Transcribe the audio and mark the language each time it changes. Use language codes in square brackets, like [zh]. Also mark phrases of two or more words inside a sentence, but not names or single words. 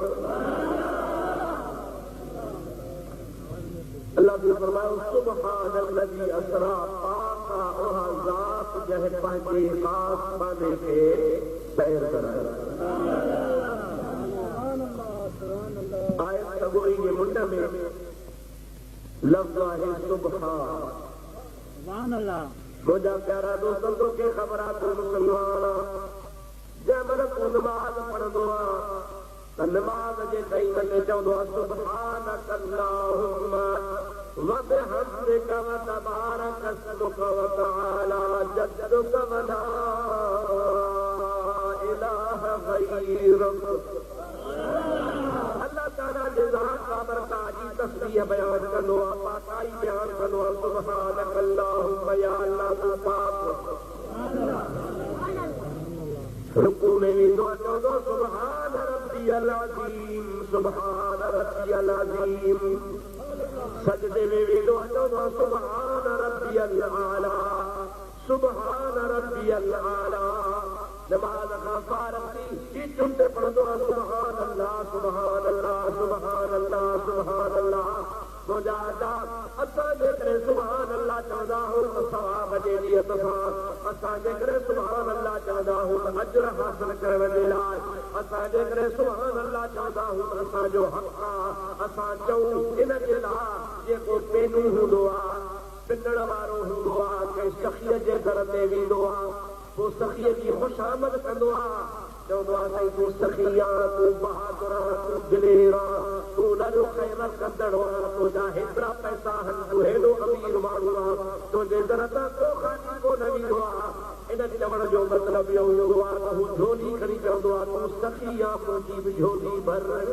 [sd] अल्लाह ने फरमाया [ar] سبحان الذي أسرى [sd] पाक उहा ज़ात जंहिं पंहिंजे ख़ास बाने खे सैर करायो। आयत गोई जे मुंड में लफ्ज़ आहे [ar] سبحان الله. [sd] मुंहिंजा प्यारा दोस्तनि तोखे ख़बर आहे त मुस्लमान जंहिं महिल तूं नमाज़ पढ़ंदो आहे त नमाज़ जे टाइम ते चवंदो आहे [ar] سبحانك اللهم وبحمدك وتبارك اسمك وتعالى جدك ولا إله غيرك. [sd] अल्लाह ताला जे ज़ात बाबरकात जी तस्बीह बयान कंदो आहे, पाकाई बयान कंदो आहे। [ar] سبحانك اللهم [sd] या अल्लाह तू पाक। रुकू में वेंदो आहे चवंदो [ar] سبحان ربي العظيم سبحان ربي العظيم. [sd] सजदे में वेंदो आहे चवंदो [ar] سبحان ربي سبحان ربي الأعلى [sd] नमाज का फारग थी चुनते पढ़ंदो [ar] سبحان الله سبحان الله سبحان الله سبحان الله [sd] मुजादा असां जे करे [ar] سبحان الله [sd] चवंदा हो सवाब जे नियत सां असां जे करे [ar] سبحان الله [sd] चवंदा हो अजर हासिल करण जे लाइ असां जे करे [ar] سبحان الله [sd] चवंदा हो असां जो हक़ आहे असां चऊं इन जे लाइ जेको पेनू हूंदो आहे पिनण वारो हूंदो आहे कंहिं सखीअ जे घर में वेंदो आहे पोइ सखीअ जी ख़ुशामद कंदो आहे चवंदो आहे साईं तूं सखी आहे तूं बहादुर आहे तूं दिलेर आहे तूं ॾाढो ख़ैर कंदड़ आहे तुंहिंजा हेतिरा पैसा आहिनि तूं हेॾो अमीर माण्हू आहे तुंहिंजे दर तां को खाली कोन ईंदो आहे इन चवण जो मतिलबु इहो हूंदो आहे त हू झोली खणी चवंदो आहे तूं सखी आहे मुंहिंजी बि झोली भर